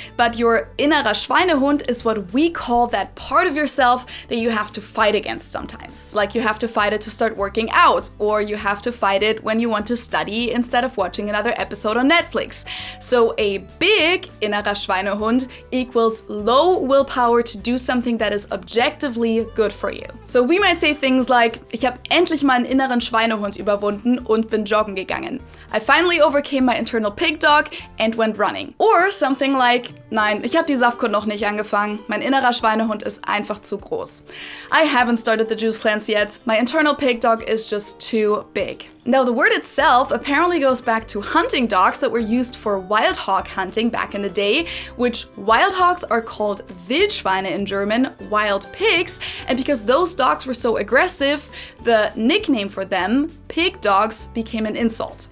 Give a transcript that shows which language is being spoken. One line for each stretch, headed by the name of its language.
English: But your innerer Schweinehund is what we call that part of yourself that you have to fight against sometimes. Like you have to fight it to start working out, or you have to fight it when you want to study instead of watching another episode on Netflix. So a big innerer Schweinehund equals low willpower to do something that is objectively good for you. So we might say things like,
German: ich habe endlich meinen inneren Schweinehund überwunden und bin joggen gegangen.
English: I finally overcame my internal pig dog and went running. Or something like,
German: nein, ich habe die Saftkur noch nicht angefangen. Mein innerer Schweinehund ist einfach zu groß.
English: I haven't started the juice cleanse yet. My internal pig dog is just too big. Now, the word itself apparently goes back to hunting dogs that were used for wild hog hunting back in the day, which wild hogs are called Wildschweine in German, wild pigs, and because those dogs were so aggressive, the nickname for them, pig dogs, became an insult.